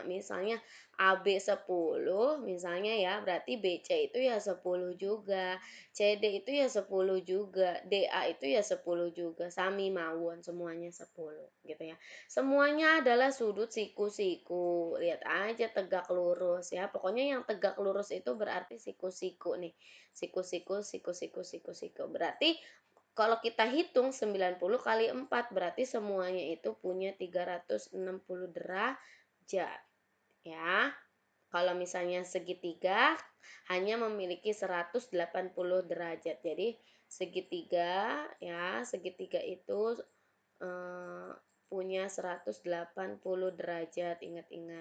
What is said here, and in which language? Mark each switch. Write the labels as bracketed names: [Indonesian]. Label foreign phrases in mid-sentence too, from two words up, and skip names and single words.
[Indonesian] Misalnya AB 10, misalnya ya, berarti BC itu ya 10 juga. CD itu ya 10 juga. DA itu ya 10 juga. [Javanese] Sami mawon, [Indonesian] semuanya 10 gitu ya. Semuanya adalah sudut siku-siku. Lihat aja tegak lurus ya. Pokoknya yang tegak lurus itu berarti siku-siku nih. Siku-siku, siku-siku, siku-siku. Berarti kalau kita hitung 90 kali 4 berarti semuanya itu punya 360 derajat ya. Kalau misalnya segitiga hanya memiliki 180 derajat. Jadi segitiga ya, segitiga itu eh, punya 180 derajat, ingat-ingat.